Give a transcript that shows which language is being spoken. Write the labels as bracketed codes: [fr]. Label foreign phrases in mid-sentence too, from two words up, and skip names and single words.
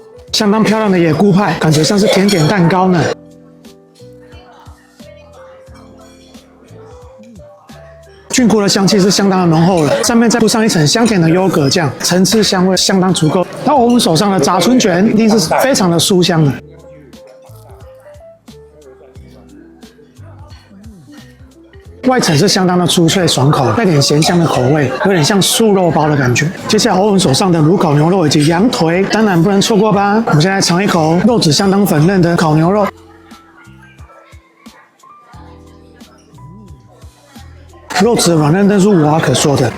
[zh] 相當漂亮的野菇派，感覺像是甜點蛋糕呢。菌菇的香氣是相當的濃厚了，上面再鋪上一層香甜的優格醬，層次香味相當足夠。那我們手上的炸春卷一定是非常的酥香的。外層是相當的酥脆爽口，帶點鹹香的口味，有點像素肉包的感覺。接下來歐文手上的爐烤牛肉以及羊腿，當然不能錯過吧。我們先來嘗一口肉質相當粉嫩的烤牛肉。肉質軟嫩，但是無話可說的。